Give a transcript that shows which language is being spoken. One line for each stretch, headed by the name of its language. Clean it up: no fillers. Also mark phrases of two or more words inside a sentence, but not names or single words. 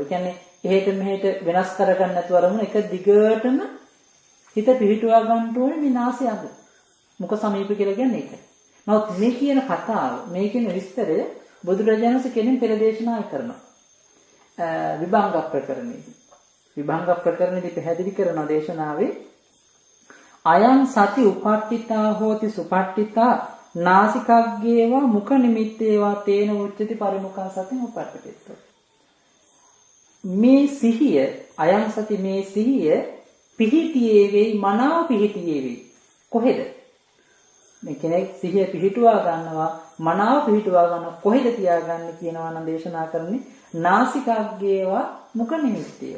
Sinhala: කියන්නේ එහෙට මෙහෙට වෙනස් කරගන්න නැතුව අරමුණ එක දිගටම හිත පිහිටුවා ගන්න ඕනේ මේ නාසය අග. මුඛ සමීප කියලා කියන්නේ ඒක. නමුත් මේ කියන කතාව, මේ කියන විස්තරය බුදුරජාණන් වහන්සේ කෙනෙක් පෙර දේශනා කරනවා. විභංග ප්‍රකරණයේදී. විභංග ප්‍රකරණයේදී පැහැදිලි කරන දේශනාවේ
Pali: අයං සති උපට්ඨිතා හෝති සුපට්ඨිතා නාසිකග්ගේවා මුඛ නිමිත්තේවා තේන උච්චති පරිමුඛං සතින් උපට්ඨිතෝ.
Sinhala: මේ සිහිය
Pali: අයං සති
Sinhala: මේ සිහිය පිහිටියේ වෙයි මනාව පිහිටියේ වෙයි. කොහෙද? මේ කෙනෙක් සිහිය පිහිටුවා ගන්නවා මනාව පිහිටුවා ගන්නවා කොහෙද තියාගන්නේ කියනවා නම් දේශනා කරන්නේ
Pali: නාසිකාග්ගේවා මුඛ නිමිත්තේවා.